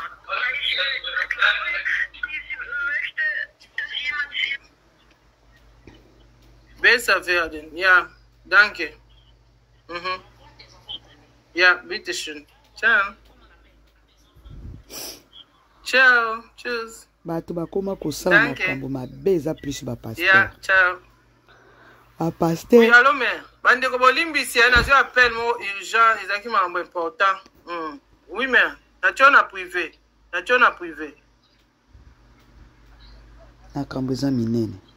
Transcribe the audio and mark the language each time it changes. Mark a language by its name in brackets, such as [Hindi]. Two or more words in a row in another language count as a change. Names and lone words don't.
[German] Weil ich glaube, sie möchte, dass jemand sie... Besser werden. Ja, danke. Mhm. Ja, bitteschön. Ciao. Ciao. Tschüss. [Lingala] Bato bakoma kosala makambo mabe eza plus ba paster. [German] Ja, ciao. [French] A pasteur. Oui, allô, mère. [Lingala] Bande ko bolimbi si na zo appel mo urgent, ezaki mambo important. [French] Oui, mère. [Lingala] Na na privé. Na privé. Na kambeza minene.